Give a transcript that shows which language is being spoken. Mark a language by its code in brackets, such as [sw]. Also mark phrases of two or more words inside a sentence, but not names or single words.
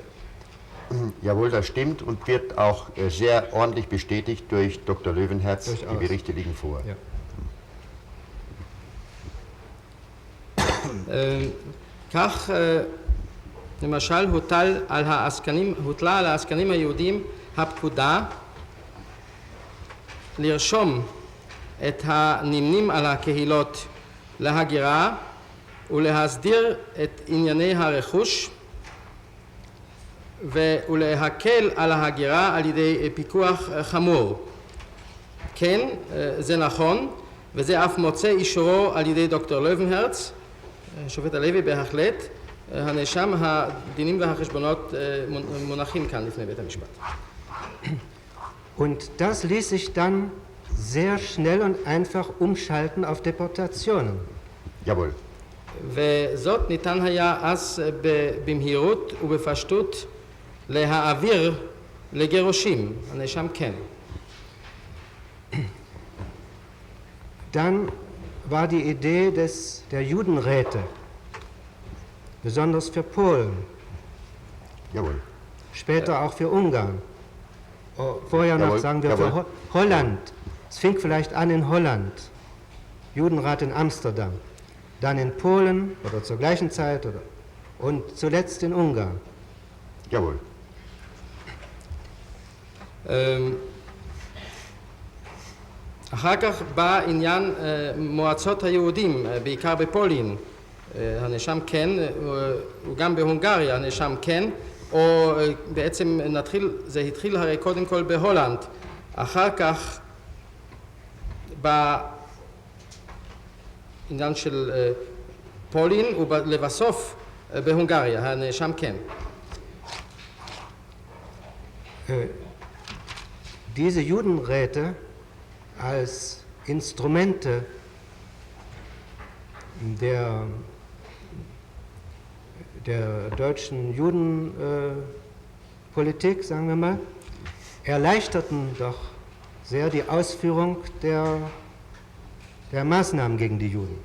[de] Jawohl, das stimmt und wird auch sehr ordentlich bestätigt durch Dr. Löwenherz. Die Berichte liegen vor. Ja. [he] כך למשל הוטלה על העסקנים היהודים הפקודה לרשום את הנמנים על הקהילות להגירה ולהסדיר את ענייני הרכוש ולהקל על ההגירה על ידי פיקוח חמור. כן, זה נכון, וזה אף מוצא אישורו על ידי דוקטור לוינהרץ, שופט הלוי בהחלט. הנאשם, הדינים והחשבונות מונחים כאן לפני בית המשפט. [de] Und das ließ sich dann sehr schnell und einfach umschalten auf Deportationen. Jawohl. [he] וזאת ניתן היה אז במהירות ובפשטות להעביר לגירושים. הנאשם כן. [de] Dann war die Idee der Judenräte, besonders für Polen, Jawohl. Später auch für Ungarn, vorher noch, Jawohl. sagen wir, Jawohl. für Holland. Es fing vielleicht an in Holland, Judenrat in Amsterdam, dann in Polen oder zur gleichen Zeit und zuletzt in Ungarn. Jawohl. [he] אחר כך בא עניין מועצות היהודים, בעיקר בפולין, הנאשם כן, וגם בהונגריה הנאשם כן, או בעצם זה התחיל הרי קודם כל בהולנד, אחר כך בעניין של פולין ולבסוף בהונגריה, הנאשם כן. [de] Diese Judenräte als Instrumente der deutschen Judenpolitik, sagen wir mal, erleichterten doch sehr die Ausführung der Maßnahmen gegen die Juden.